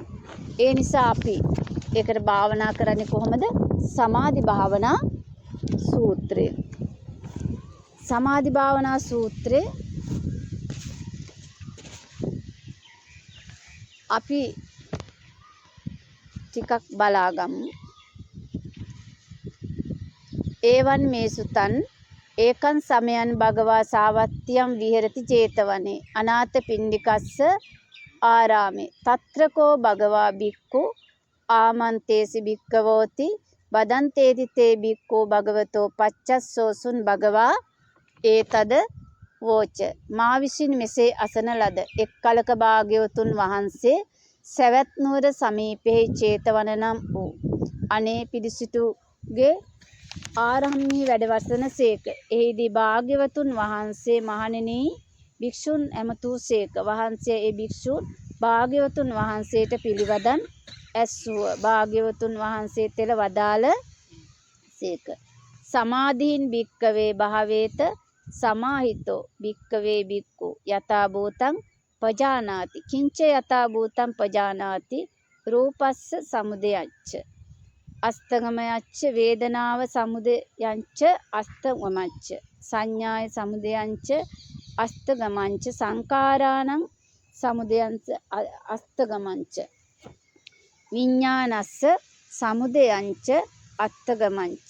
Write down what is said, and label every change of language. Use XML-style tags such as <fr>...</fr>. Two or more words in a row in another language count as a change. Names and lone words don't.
<si>ඒ නිසා අපි ඒකට භාවනා කරන්නේ කොහොමද? සමාධි භාවනා සූත්‍රය. සමාධි භාවනා සූත්‍රේ අපි ටිකක් බලාගමු.</si> <pi>ඒවන් මේ සුතන් ඒකං සමයන් භගවා සාවත්තියම් විහෙරති 제තවනේ අනාථ පිණ්ඩිකස්ස ආරාමේ తත්‍රකෝ භගවා බික්ඛු ආමන්තේසි බික්ඛවෝති බදන්තේති තේ බික්ඛෝ භගවතෝ පච්චස්සෝසුන් භගවා ඒතද වෝච.</pi> <si>මා විසින් මෙසේ අසන ලද එක් කලක භාග්‍යවතුන් වහන්සේ සවැත් නුවර සමීපෙහි 제තවන නම් වූ අනේ පිරිසිතුගේ ආරම්මී වැඩවසන සේක. එහිදී භාග්‍යවතුන් වහන්සේ මහණෙනි භික්ෂුන් ඇමතූ සේක. වහන්සේ ඒ භික්ෂුන් භාග්‍යවතුන් වහන්සේට පිළිවදන් ඇස්සුව. භාග්‍යවතුන් වහන්සේ තෙල වදාළ සේක.</si> <pi>සමාධීන් භික්කවේ භාවේත සමාහිතෝ භික්කවේ භික්ඛු යථා භූතං පජානාති කිංච යථා භූතං පජානාති රූපස්ස සමුදයච්ච අස්තගමයච්ච වේදනාව සමුදයංච අස්තගමච්ච සංඥාය සමුදයංච අස්තගමංච සංකාරාණං සමුදයංච අස්තගමංච විඥානස්ස සමුදයංච අස්තගමංච.</pi>